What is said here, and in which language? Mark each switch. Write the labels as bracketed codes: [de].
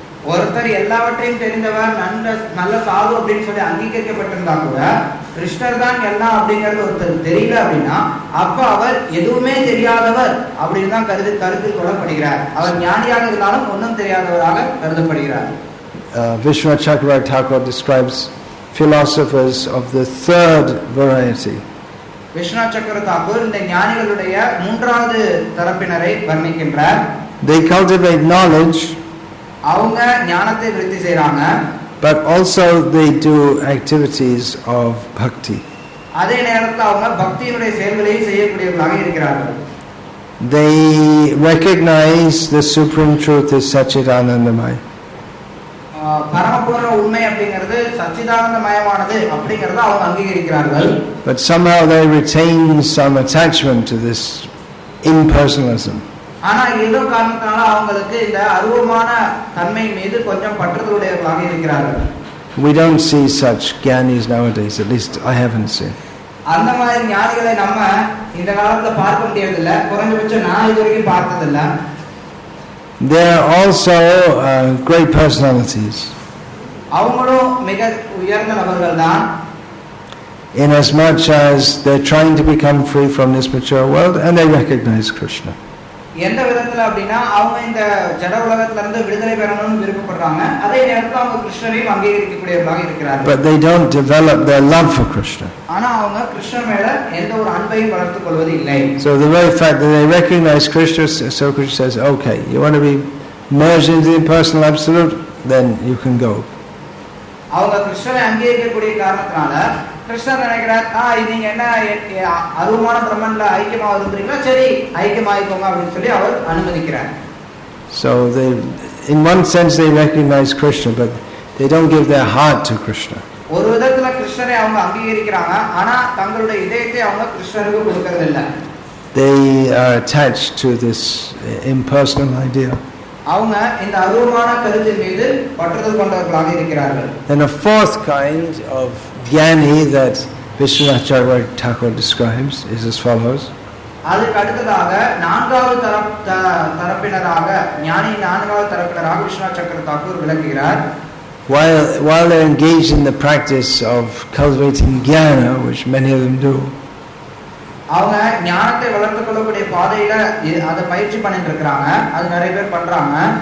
[ta] ஒருத்தர் எல்லாவற்றையும் தெரிந்தவர் நல்ல சாது அப்படின்னு சொல்லி அங்கீகரிக்கப்பட்டிருந்தா கூட கிருஷ்ணர் தான் எல்லாம் அப்படிங்கிறது ஒருத்தர் தெரியல அப்படின்னா அப்ப அவர் எதுவுமே தெரியாதவர் அப்படின்னு தான் கருத்தில் கொள்ளப்படுகிறார். அவர் ஞானியாக இருந்தாலும் ஒன்றும் தெரியாதவராக கருதப்படுகிறார். [en] Vishwanath Chakravarti Thakur describes philosophers of the third variety. [ta] Viswanath சக்கர தாக்கூர் இந்த ஞானிகளுடைய மூன்றாவது தரப்பினரை வர்ணிக்கின்றார். [en] They cultivate knowledge, [ta] அவங்க ஞானத்தை விருத்தி செய்றாங்க, [en] but also they do activities of bhakti. [ta] அதே நேரத்தில் அவங்க பக்தியினுடைய செயல்களையும் செய்யக்கூடியவர்களாக இருக்கிறார்கள். [en] They recognize the supreme truth is Satchidanandamaya. [ta] பரமபூர்ண உண்மை அப்படிங்கிறது சச்சிதானந்தமயமானது அப்படிங்கறத அவங்க அங்கீகரிக்கிறார்கள். [en] But somehow they retain some attachment to this impersonalism. [ta] ஆனா ஏதோ காரணத்தால அவங்களுக்கு இந்த அருவமான தன்மை மீது கொஞ்சம் பற்றுதலுடையவர்களாக இருக்கிறார்கள். [en] We don't see such jnanis nowadays, at least I haven't seen. [ta] அந்த மாதிரி ஞானிகளை நம்ம இந்த காலத்துல பார்க்க முடியறதில்ல, குறைஞ்சபட்சம் நான் இதுவரைக்கும் பார்த்ததில்ல. [en] There are also great personalities. [ta] அவங்களும் மிக உயர்ந்த நபர்கள் தான். [en] inasmuch as they're trying to become free from this material world and they recognize Krishna. [ta] எந்த விதத்துல அப்படின்னா அவங்க இந்த ஜட உலகத்துல இருந்து விடுதலை பெறணும்னு விருப்பப்படுறாங்க, அதே நேரத்துல அவங்க கிருஷ்ணரையும் அங்கீகரிக்கக்கூடியவர்களாக இருக்கிறார்கள். [en] But they don't develop their love for Krishna. [ta] ஆனா அவங்க கிருஷ்ணர் மேல எந்த ஒரு அன்பையும் வளர்த்துக் கொள்வது இல்லை. [en] So the very fact that they recognize Krishna, so Krishna says, okay, you want to be merged into the impersonal absolute, then you can go. [ta] அவங்க கிருஷ்ணரை அங்கீகரிக்கக்கூடிய காரணத்தினால கிருஷ்ணர் நினைக்கிறார், நீங்க என்ன அருவமான பிரம்மன்ல ஐக்கியமா விரும்புறீங்களா, சரி ஐக்கியமாயிக்கோங்க அப்படின்னு சொல்லி அவர் அனுமதிக்கிறார். [en] So they, in one sense they recognize Krishna, but they don't give their heart to Krishna. [ta] ஒரு விதத்துல கிருஷ்ணரை அவங்க அங்கீகரிக்கிறாங்க, ஆனா தங்களுடைய இதயத்தை அவங்க கிருஷ்ணருக்கு கொடுக்கறது இல்ல. [en] They are attached to this impersonal idea. [ta] அவங்க இந்த அருவமான கருத்தின் மீது பற்றுதல் கொண்டவர்களாக இருக்கிறார்கள். [en] And a fourth kind of jnani that Vishwanath Thakur describes is as follows. [ta] அதுக்கு அடுத்ததாக நான்காவது தரப்பினராக ஞானி நான்காவது தரப்பினராக விஸ்வநாத் சக்கர தாக்கூர் விளக்குகிறார். [en] While they're engaged in the practice of cultivating jnana, which many of them do, [ta] அவங்க ஞானத்தை வளர்த்துக் கொள்ளக்கூடிய பாதையில அதை பயிற்சி பண்ணிட்டு இருக்காங்க, அது நிறைய பேர் பண்றாங்க.